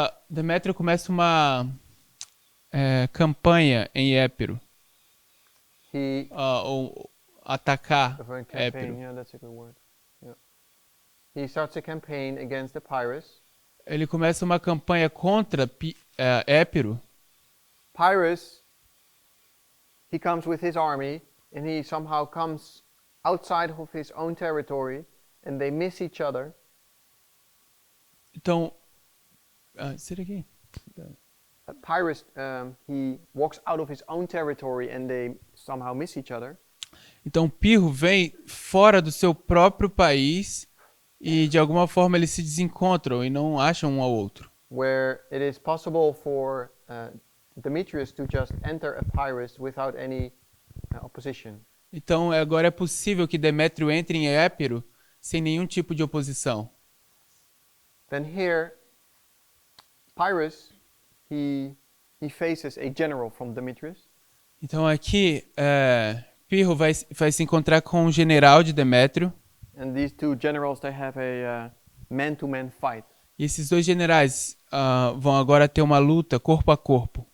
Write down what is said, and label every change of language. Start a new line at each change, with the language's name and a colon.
Portuguese: Demétrio começa uma campanha em Épiro, ou atacar
English: Of a campaign,
Portuguese: Épiro.
English: yeah, that's a good word. Yeah. He starts a campaign against the Pyrrhus.
Portuguese: Ele começa uma campanha contra Épiro.
English: Pyrrhus, he comes with his army, and he somehow comes outside of his own territory, and they miss each other.
Portuguese: Então,
English: say it again. Pyrrhus, he walks out of his own territory, and they somehow miss each other.
Portuguese: Então Pirro vem fora do seu próprio país e de alguma forma eles se desencontram e não acham um ao outro.
English: Where it is possible for Demetrius to just enter a Pyrrhus without any opposition.
Portuguese: Então agora é possível que Demétrio entre em Épiro sem nenhum tipo de oposição.
English: Then here, Pyrrhus, he faces a general from Demetrius.
Portuguese: Então aqui Pirro vai se encontrar com um general de Demétrio.
English: And these two generals, they have a man-to-man fight.
Portuguese: E esses dois generais vão agora ter uma luta corpo a corpo.